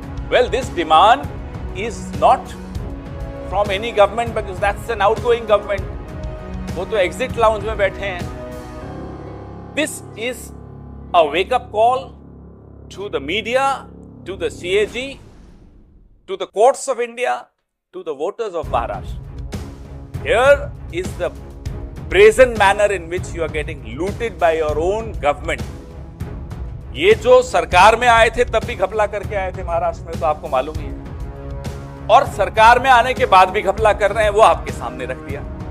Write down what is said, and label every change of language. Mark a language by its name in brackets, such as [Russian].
[English] Well, this demand is not from any government because that's an outgoing government. [Hindi] वो तो [English] exit lounge [Hindi] में बैठे हैं। [English] This is a wake-up call to the media, to the CAG, to the courts of India, to the voters of Maharashtra. Here is the brazen manner in which you are getting looted by your own government. [Hindi] ये जो सरकार में आए थे तब भी घपला करके आए थे महाराष्ट्र में, तो आपको मालूम ही है, और सरकार में आने के बाद भी घपला कर रहे हैं, वो आपके सामने रख दिया।